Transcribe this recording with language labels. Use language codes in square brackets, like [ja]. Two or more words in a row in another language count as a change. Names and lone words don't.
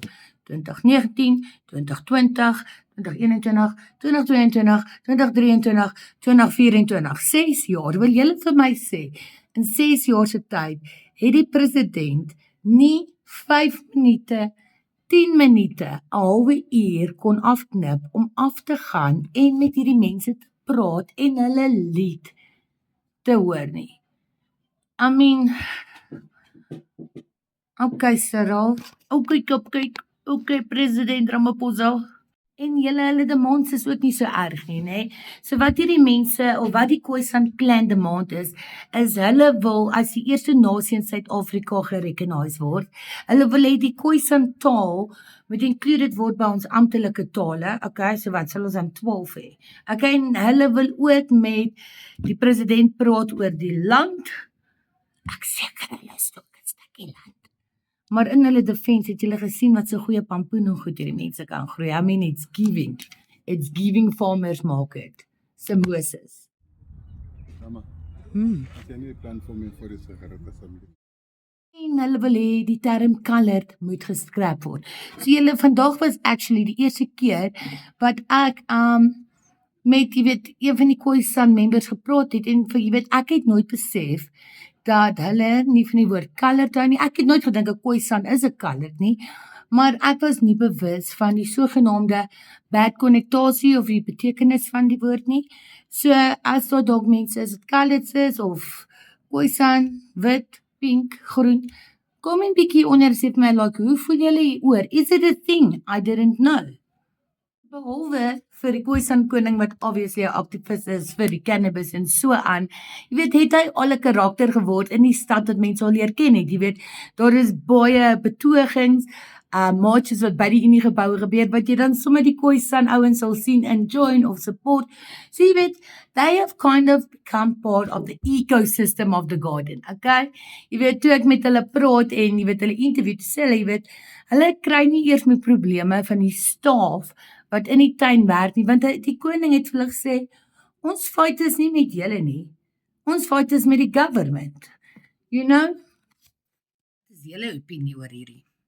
[af] 2019, 2020, 2021, 2022, 2023, 2024, 6 jaar, wil julle vir my sê, in 6 jaar se tyd, het die president nie 5 minute, 10 minute, 'n halwe uur kon afknip om af te gaan en met hierdie mense te praat en hulle lied te hoor nie. [en] I mean, [af] okay Cyril, okay president Ramaphosa, en hulle demands is ook nie so erg nie, né? So wat hierdie mense, of wat die Khoisan clan demand is hulle wil as die eerste nasie in Suid-Afrika gerecognize word, hulle wil hê die Khoisan taal moet included word by ons amptelike tale, okay, so wat sal ons dan 12 hê? Okay, en hulle wil ook met die president praat oor die land, ek seker hulle is ook 'n stukkie land. Maar in hulle defense het julle gesien wat so goeie pampoen en goed hierdie mense kan groei. [en] I mean, it's giving farmers market. Samosas. [af] Mama, as jy nie 'n plan vir my vir die sigarette asseblief. En hulle wil hê die term colored moet geskrap word. So julle, vandag was actually die eerste keer wat ek met, jy weet, een van die Khoisan members gepraat het, en vir, jy weet, ek het nooit besef dat hulle nie van die woord colored hou nie. Ek het nooit gedink 'n Khoisan is 'n colored nie, maar ek was nie bewus van die sogenaamde bad konnotasie of die betekenis van die woord nie. So as daar dalk mense is dit coloreds is of Khoisan, wit, pink, groen, Kom en bietjie onder sê vir my, like, hoe voel julle hieroor? [en] Is it a thing? I didn't know. [af] Behalwe vir die Khoisan koning wat obviously 'n aktivis is vir die cannabis en so aan. Jy weet, het hy al 'n karakter geword in die stad wat mense al leer ken het. Jy weet, daar is baie betogings, marches wat by die Unie geboue gebeur, wat jy dan sommer die Khoisan ouens sal sien [en] and join [af] of support. So jy weet, [en] they have kind of become part of the ecosystem of the garden, okay? [af] Jy weet, toe ek met hulle praat en jy weet, hulle interview, sê hulle, jy weet, hulle kry nie eers met probleme van die staf wat in die tuin werk nie, want die koning het vir hulle gesê, ons fight is nie met julle nie, ons fight is met die government, [en] you know? [af] Dis julle opinie oor hierdie.